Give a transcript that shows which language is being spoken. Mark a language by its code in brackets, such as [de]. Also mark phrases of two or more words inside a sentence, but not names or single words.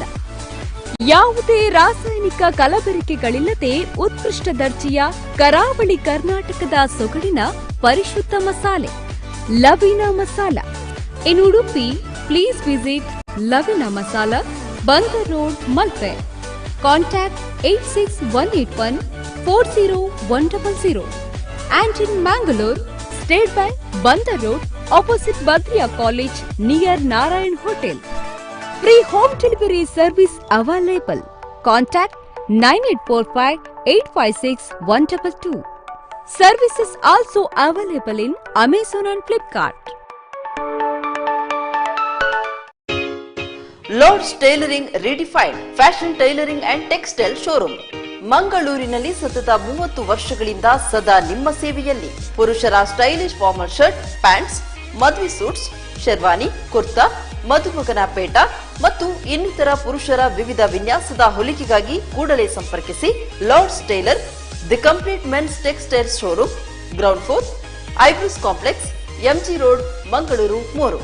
[kn] ಯಾವುದೇ ರಾಸಾಯನಿಕ ಕಲಬೆರಕೆಗಳಿಲ್ಲದೆ ಉತ್ಕೃಷ್ಟ ದರ್ಜೆಯ ಕರಾವಳಿ ಕರ್ನಾಟಕದ ಸೊಗಡಿನ ಪರಿಶುದ್ಧ ಮಸಾಲೆ ಲವೀನಾ ಮಸಾಲ. [en] In Udupi, please visit Lavina Masala, Bandar Road, Malpe. ಕಾಂಟ್ಯಾಕ್ಟ್ 86181400100. And in Mangalore, State Bank, Bandar Road, opposite Badriya College, near Narayan Hotel. Free home delivery service available. Contact 9845-856-122. Services also available in Amazon and Flipkart. Lord's Tailoring Redefined Fashion Tailoring and Textile Showroom. [kn] ಮಂಗಳೂರಿನಲ್ಲಿ ಸತತ 30 ವರ್ಷಗಳಿಂದ ಸದಾ ನಿಮ್ಮ ಸೇವೆಯಲ್ಲಿ. ಪುರುಷರ [en] stylish formal shirt, pants, [kn] ಮದುವೆ ಸೂಟ್ಸ್, ಶೆರ್ವಾನಿ, ಕುರ್ತಾ, ಮದುಮಗನ ಪೇಟ ಮತ್ತು ಇನ್ನಿತರ ಪುರುಷರ ವಿವಿಧ ವಿನ್ಯಾಸದ ಹೊಲಿಗೆಗಾಗಿ ಕೂಡಲೇ ಸಂಪರ್ಕಿಸಿ ಲಾರ್ಡ್ಸ್ ಟೈಲರ್, [en] the complete men's textile showroom, ground floor, [kn] ಐಬ್ರೂಸ್ ಕಾಂಪ್ಲೆಕ್ಸ್, ಎಂಜಿ ರೋಡ್, ಮಂಗಳೂರು 3.